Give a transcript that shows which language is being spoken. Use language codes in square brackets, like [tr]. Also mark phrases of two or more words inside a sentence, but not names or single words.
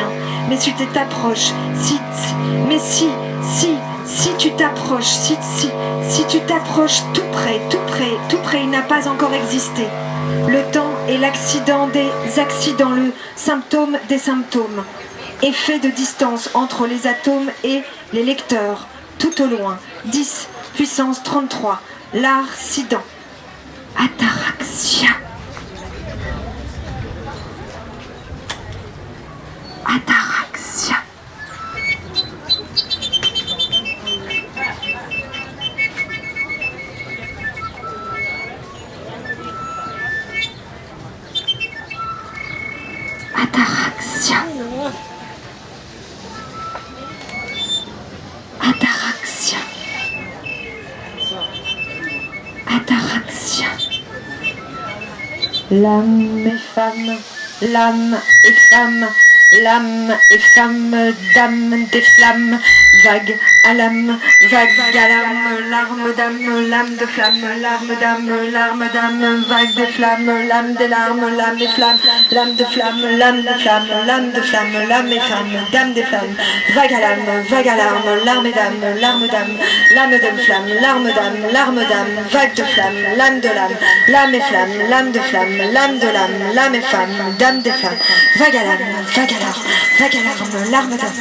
[fr] Mais si tu t'approches, si tu t'approches, si tu t'approches tout près, il n'a pas encore existé. Le temps est l'accident des accidents, le symptôme des symptômes. Effet de distance entre les atomes et les lecteurs, tout au loin. 10 puissance 33, l'arcident. Ataraxia. Ataraxia. Ataraxia. Ataraxia. Ataraxia. L'âme est femme, l'âme est femme, l'âme est femme, dame des flammes, vague à l'âme, vague à l'âme, larme d'âme, lame de flamme, larme d'âme, vague des flammes, lame des larmes, lame des flammes, lame de flamme, lame de flamme, lame de flamme, lame et flamme, dame des flammes, vague à l'âme, vague à larme, larme et d'âme, lame de flamme, larme d'âme, vague de flamme, lame de lame et flamme, lame de flamme, lame de lame et flamme, dame des flammes, vague à l'âme, vague à larme, larme d'âme.